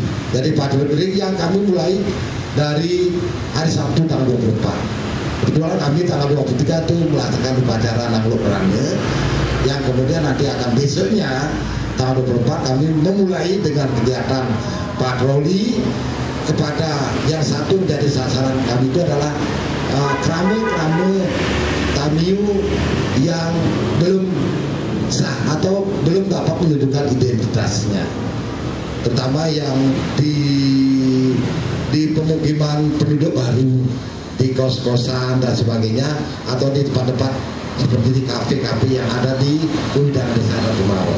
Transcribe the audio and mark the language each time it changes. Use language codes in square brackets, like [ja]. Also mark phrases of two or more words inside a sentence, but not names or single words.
[id] Jadi patroli yang kami mulai dari hari Sabtu tanggal 24. Kebetulan kami tanggal 23 itu melaksanakan upacara Nangluk Rane, yang kemudian nanti akan besoknya tanggal 24 kami memulai dengan kegiatan patroli kepada yang satu menjadi sasaran kami itu adalah krame-krame Tamiu yang belum sah atau belum dapat menunjukkan identitasnya, terutama yang di pemukiman penduduk baru, di kos-kosan dan sebagainya, atau di tempat-tempat seperti di kafe-kafe yang ada di Udang Desa Kemarau.